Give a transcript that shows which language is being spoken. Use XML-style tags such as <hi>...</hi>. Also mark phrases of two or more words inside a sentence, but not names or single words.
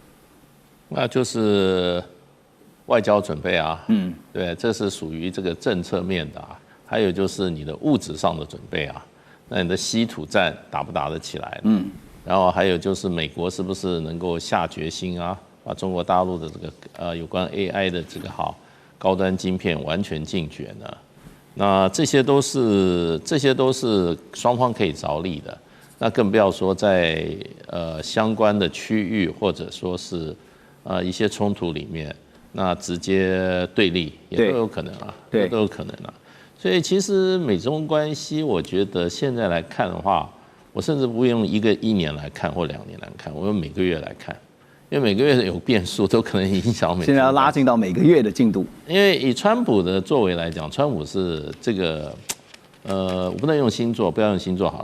<zh>那就是外交準備啊，對，這是屬於這個政策面的啊。還有就是你的物質上的準備啊，那你的稀土戰打不打得起來？然後還有就是美國是不是能夠下決心啊，把中國大陸的這個有關 AI 的這個高端晶片完全禁絕呢？那這些都是雙方可以着力的。那更不要說在相關的區域或者說是一些衝突裡面，那直接對立也都有可能啊，也都有可能啊。所以其實美中關係，我覺得現在來看的話，我甚至不用一年來看或2年來看，我用每個月來看，因為每個月有變數，都可能影響美。現在要拉近到每個月的進度。因為以川普的作為來講，川普是這個，我不能用星座，不要用星座好了。</zh>